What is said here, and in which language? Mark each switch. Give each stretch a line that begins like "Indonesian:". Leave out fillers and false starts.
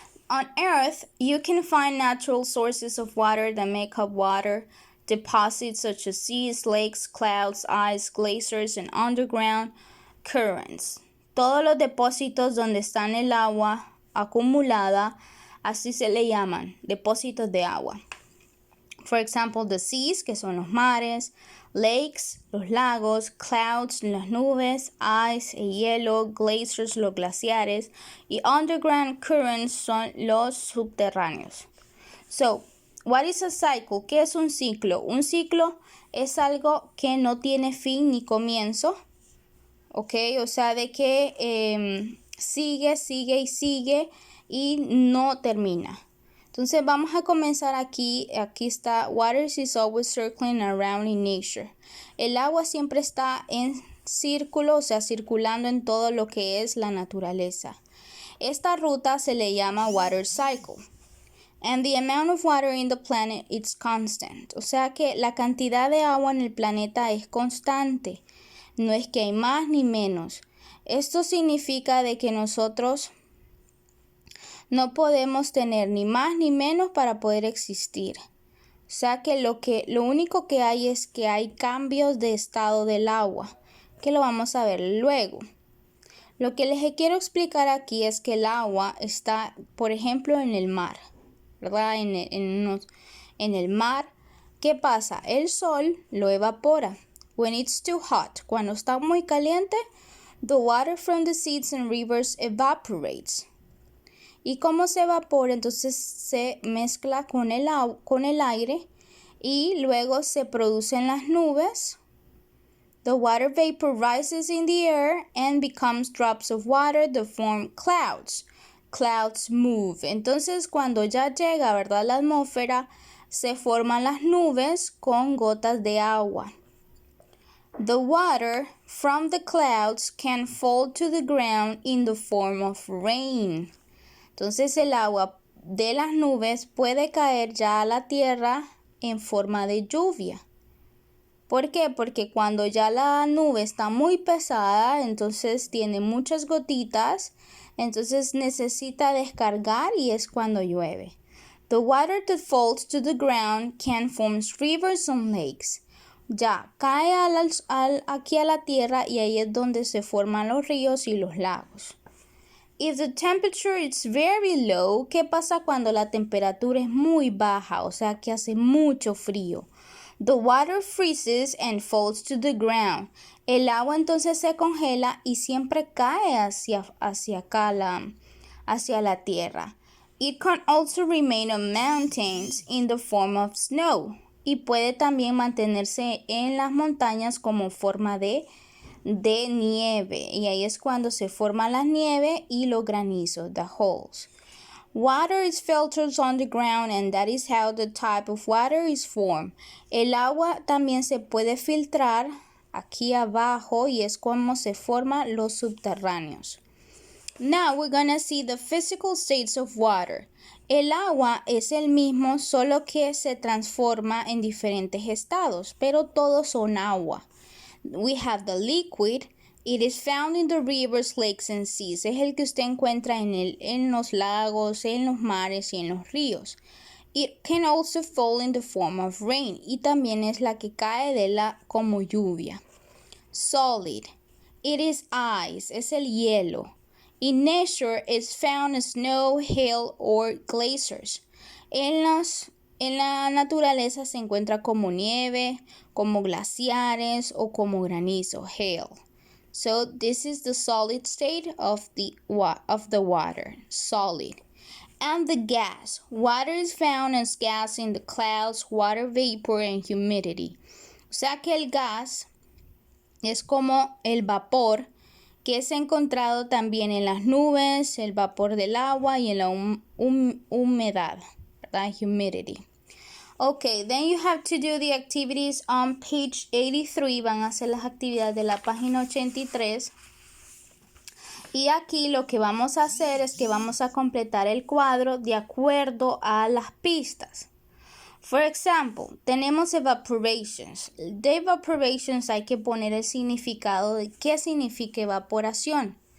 English: On Earth, you can find natural sources of water that make up water deposits such as seas, lakes, clouds, ice, glaciers, and underground currents.
Spanish: Todos los depósitos donde está el agua acumulada, así se le llaman, depósitos de agua.
English: For example, the seas,
Spanish: que son los mares, lakes, los lagos, clouds, las nubes, ice, el hielo, glaciers, los glaciares, y underground currents son los subterráneos.
English: So, what is a cycle?
Spanish: ¿Qué es un ciclo? Un ciclo es algo que no tiene fin ni comienzo, ¿ok? O sea, de que sigue y no termina. Entonces vamos a comenzar aquí está,
English: water is always circling around in nature.
Spanish: El agua siempre está en círculo, o sea, circulando en todo lo que es la naturaleza. Esta ruta se le llama water cycle.
English: And the amount of water in the planet is constant.
Spanish: O sea que la cantidad de agua en el planeta es constante. No es que hay más ni menos. Esto significa de que nosotros no podemos tener ni más ni menos para poder existir. O sea que lo único que hay es que hay cambios de estado del agua, que lo vamos a ver luego. Lo que les quiero explicar aquí es que el agua está, por ejemplo, en el mar, ¿verdad? En el mar, ¿qué pasa? El sol lo evapora.
English: When it's too hot,
Spanish: cuando está muy caliente,
English: the water from the seas and rivers evaporates.
Spanish: Y como se evapora, entonces se mezcla con el aire y luego se producen las nubes.
English: The water vapor rises in the air and becomes drops of water that form clouds. Clouds move.
Spanish: Entonces cuando ya llega, ¿verdad?, la atmósfera, se forman las nubes con gotas de agua.
English: The water from the clouds can fall to the ground in the form of rain.
Spanish: Entonces el agua de las nubes puede caer ya a la tierra en forma de lluvia. ¿Por qué? Porque cuando ya la nube está muy pesada, entonces tiene muchas gotitas, entonces necesita descargar y es cuando llueve.
English: The water that falls to the ground can form rivers and lakes.
Spanish: Ya cae aquí a la tierra y ahí es donde se forman los ríos y los lagos.
English: If the temperature is very low,
Spanish: ¿qué pasa cuando la temperatura es muy baja? O sea, que hace mucho frío.
English: The water freezes and falls to the ground.
Spanish: El agua entonces se congela y siempre cae hacia acá, hacia la tierra.
English: It can also remain on mountains in the form of snow.
Spanish: Y puede también mantenerse en las montañas como forma de nieve. Y ahí es cuando se forma la nieve y los granizos, the holes.
English: Water is filtered on the ground and that is how the type of water is formed.
Spanish: El agua también se puede filtrar aquí abajo y es como se forman los subterráneos.
English: Now we're gonna see the physical states of water.
Spanish: El agua es el mismo, solo que se transforma en diferentes estados, pero todos son agua.
English: We have the liquid. It is found in the rivers, lakes, and seas.
Spanish: Es el que usted encuentra en los lagos, en los mares y en los ríos.
English: It can also fall in the form of rain.
Spanish: Y también es la que cae como lluvia.
English: Solid. It is ice.
Spanish: Es el hielo.
English: In nature, it's found in snow, hail, or glaciers.
Spanish: En la naturaleza se encuentra como nieve, como glaciares o como granizo, hail.
English: So this is the solid state of the water, solid. And the gas. Water is found as gas in the clouds, water vapor, and humidity.
Spanish: O sea que el gas es como el vapor que es encontrado también en las nubes, el vapor del agua y en la humedad, ¿verdad?
English: Humidity. Okay, then you have to do the activities on page 83.
Spanish: Van a hacer las actividades de la página 83. Y aquí lo que vamos a hacer es que vamos a completar el cuadro de acuerdo a las pistas. For example, tenemos evaporations. De evaporations hay que poner el significado de qué significa evaporación.